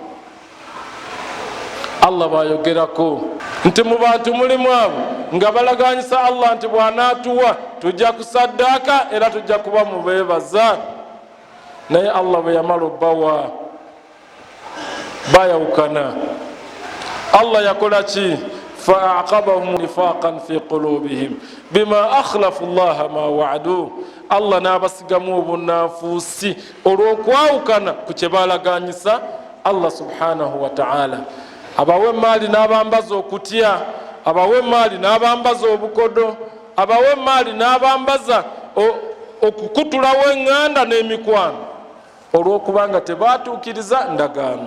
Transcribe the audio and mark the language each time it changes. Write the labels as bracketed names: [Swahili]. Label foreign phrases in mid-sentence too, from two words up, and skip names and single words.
[Ganda] Allah baayogerako nti mu bantu mulimu abo nga balaganyisa Allah nti bw'anaatuwa tujja kusaddaaka era tujja kuba mu beebaza. Naye Allah bwe yamala obbawa bayawukana. Allah yakola ki? [Arabic] فأعقبهم نفاقا في قلوبهم بما أخلفوا الله ما وعدوه. [Ganda] Allah n'abasigamu obunaafuusi olw'okwawukana ku kye baalaganyisa Allah [Arabic] سبحانه وتعالى. [Ganda] Abawe emaali n'abambaza okutya, abawe emaali n'abambaza obukodo, abawe emaali n'abambaza okukutulawo eŋŋanda n'emikwano olw'okubanga tebaatuukiriza ndagaano.